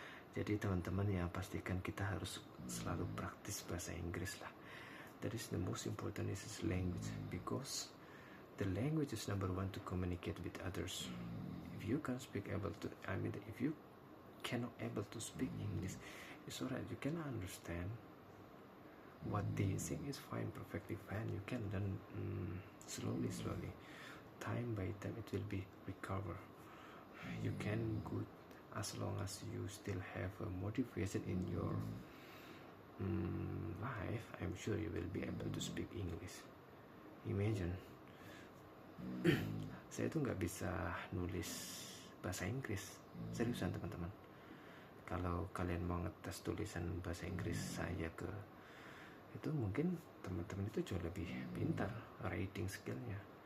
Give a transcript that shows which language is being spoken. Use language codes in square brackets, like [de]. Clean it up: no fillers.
[id] Jadi teman-teman ya, pastikan kita harus selalu praktis bahasa Inggris lah. [en] That is the most important, is language, because the language is number one to communicate with others. If you can't speak if you cannot able to speak English, it's alright, you cannot understand what what they think is fine, perfectly fine. You can learn slowly. Time by time it will be recover. You can good as long as you still have a motivation in your life. I'm sure you will be able to speak English. [id] Imagine saya tuh nggak bisa nulis bahasa Inggris, seriusan teman-teman. Kalau kalian mau ngetes tulisan bahasa Inggris saya ke itu, mungkin teman-teman itu jauh lebih pintar writing skillnya.